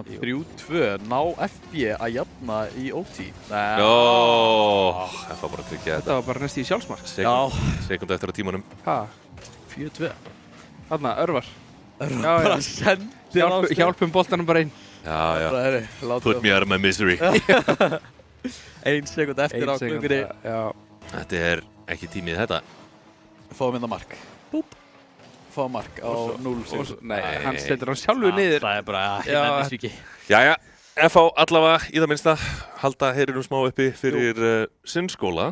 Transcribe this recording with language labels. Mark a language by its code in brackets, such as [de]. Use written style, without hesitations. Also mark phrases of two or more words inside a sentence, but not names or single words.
[is] 3-2, ná FB að jafna í OT. Nó, það var bara að tryggja Þetta var bara næst í sjálfsmark. Sekundu eftir á tímanum. 4-2. Þarna, Örvar. Bara sendir á Stef. Hjálpum boltanum bara inn. Já. [en] Put me out of my misery. [is] 1 sekund eftir á klukkunni. Þetta er ekki tímið þetta. Fáum hérna mark. Búp. Fáum mark á 0 sekund. Nei, hann setur hann sjálfur niður. Það er bara, ég nefnist ekki. Jæja, FH allavega í það minnsta halda herinum smá uppi fyrir sinn skóla.